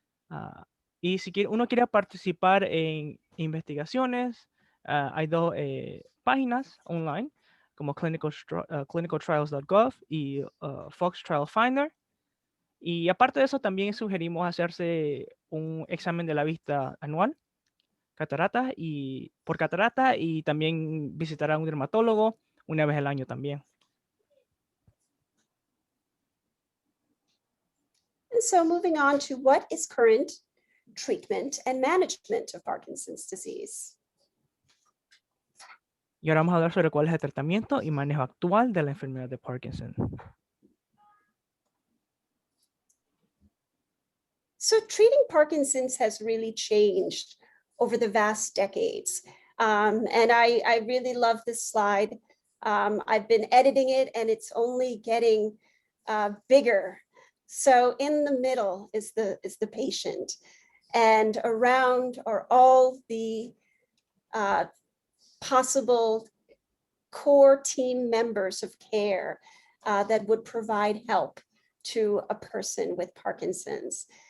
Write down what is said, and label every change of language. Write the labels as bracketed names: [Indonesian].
[Spanish] Ah, y si uno quiere participar en investigaciones, hay dos páginas online como clinicaltrials.gov y Fox Trial Finder. Y aparte de eso, también sugerimos hacerse un examen de la vista anual, por catarata, y también visitar a un dermatólogo una vez al año también. [English] And so moving on to what is current treatment and management of Parkinson's disease. [Spanish] Y ahora vamos a hablar sobre cuál es el tratamiento y manejo actual de la enfermedad de Parkinson. [English] So treating Parkinson's has really changed over the vast decades. And I really love this slide. I've been editing it and it's only getting bigger. So in the middle is the patient, and around are all the possible core team members of care that would provide help to a person with Parkinson's.